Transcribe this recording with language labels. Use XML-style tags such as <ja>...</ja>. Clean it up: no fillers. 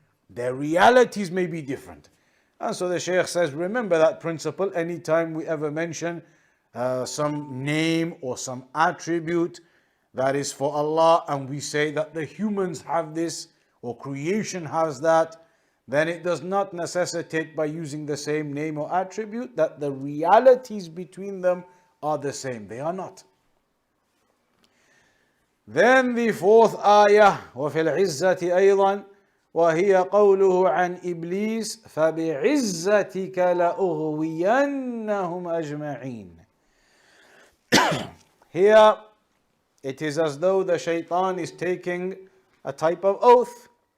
<en>Their realities may be different. And so the Shaykh says, remember that principle anytime we ever mention some name or some attribute that is for Allah, and we say that the humans have this or creation has that, then it does not necessitate by using the same name or attribute that the realities between them are the same. They are not. Then the 4th ayah,</en> <ar>وَفِي الْعِزَّةِ أَيْضًا وَهِيَ قَوْلُهُ عَنْ إِبْلِيسَ فَبِعِزَّتِكَ لَأُغْوِيَنَّهُمْ أَجْمَعِينَ.</ar> <en>Here it is as though the shaitan is taking a type of oath.</en>